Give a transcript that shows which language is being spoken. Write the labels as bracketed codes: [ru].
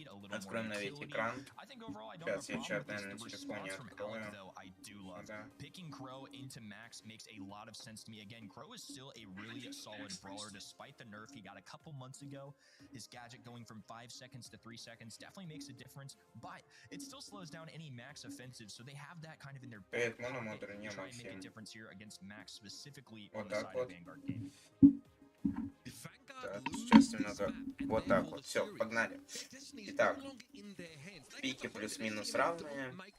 [ru] Откроем на весь экран. Сейчас я чат, наверное, на телефоне открою. Да. [en] Picking Crow into Max makes a lot of sense to me. Again, Crow is still a really solid brawler despite the nerf he got a couple months ago. His gadget going from 5 seconds to 3 seconds definitely makes a difference, but it still slows down any Max offensive, so they have that kind of in their back pocket to try and make a difference here against Max specifically on the side of Vanguard game. [ru] Так, сейчас немного вот так вот. Все, погнали. Итак, пики плюс-минус равные.